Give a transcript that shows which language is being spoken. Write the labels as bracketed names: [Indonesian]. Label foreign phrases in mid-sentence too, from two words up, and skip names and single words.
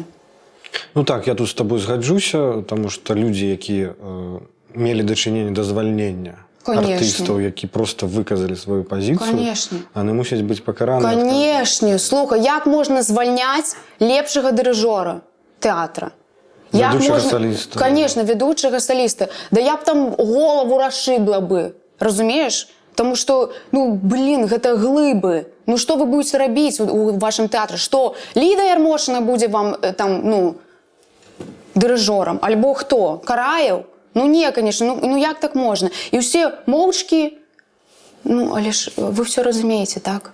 [Belarusian] Ну так, я тут з тобой згаджуся, тому што людзі, якія мелі дачыненне да звальнення артыстаў, які просто выказалі сваю пазіцыю, яны мусяць быць пакараныя. Канешне. Слухай, як можна звальняць лепшага дырыжора тэатра? Ведучага саліста. [Russian] Конечно, [Belarusian] ведучага саліста. [Russian] Да я б там голову расшибла бы, разумееш? Тому что, ну, блин, [Belarusian] гэта глыбы. Ну, што вы будете рабіць у вашым тэатры? Што, Ліда Ярмошына будзе вам там, ну, дырыжорам? Альбо хто? Караеў? Ну, не, конечно, ну як так можна? І ўсе моўчкі, ну, але ж вы все разумееце, так?